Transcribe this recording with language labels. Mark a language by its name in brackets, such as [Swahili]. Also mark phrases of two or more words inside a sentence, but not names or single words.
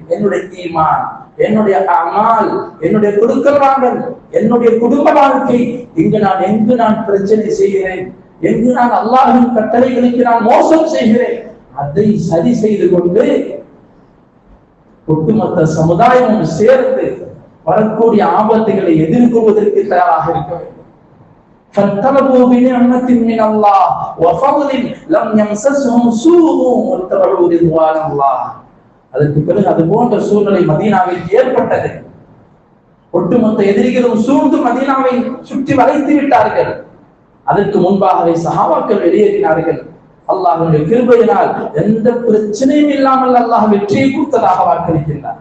[Tamil] என்னுடைய ஈமான், என்னுடைய அமால், என்னுடைய கொடுக்கல் வாங்கல், என்னுடைய குடும்ப வாழ்க்கை, எங்கு நான் பிரச்சனை செய்கிறேன், எங்கு நான் அல்லாஹ்வின் கட்டளைகளுக்கு நான் மோசம் செய்கிறேன், அதை சரி செய்து கொண்டு ஒட்டுமொத்த சமுதாயமும் சேர்ந்து வரக்கூடிய ஆபத்துகளை எதிர்கொள்வதற்கு தயாராக இருக்க வேண்டும். [Arabic] فَانْقَلَبُوا بِنِعْمَةٍ مِّنَ اللَّهِ وَفَضْلٍ لَمْ يَمْسَسْهُمْ سُوءٌ وَاتَّبَعُوا رِضْوَانَ اللَّهِ. [Tamil] அதற்கு பிறகு அது போன்ற சூழ்நிலை மதீனாவில் ஏற்பட்டது. ஒட்டுமொத்த எதிரிகளும் சூழ்ந்து மதீனாவை சுற்றி வளைத்து விட்டார்கள். அதற்கு முன்பாகவே சஹாபாக்கள் வெளியேறினார்கள். அல்லாஹ்வுடைய கிருபையினால் எந்த பிரச்சனையும் இல்லாமல் அல்லாஹ் வெற்றியை கொடுத்ததாக வாக்களிக்கின்றார்.